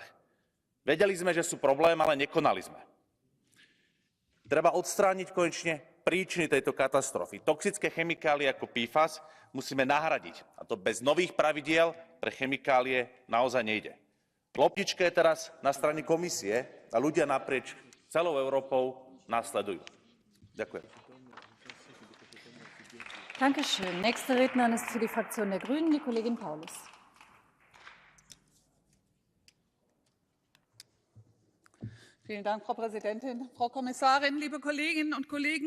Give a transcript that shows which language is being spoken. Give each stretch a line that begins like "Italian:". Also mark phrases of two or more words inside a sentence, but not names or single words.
Slovak: Vedeli sme, že sú problém, ale nekonali sme. Treba odstrániť konečne príčiny tejto katastrofy. Toxické chemikálie ako PFAS musíme nahradiť. A to bez nových pravidiel pre chemikálie naozaj nejde. Loptička je teraz na strane komisie a ľudia naprieč celou Európou následujú. Ďakujem.
German: Dankeschön. Nächste Rednerin ist für die Fraktion der Grünen die Kollegin Paulus. Vielen Dank, Frau Präsidentin, Frau Kommissarin, liebe Kolleginnen und Kollegen.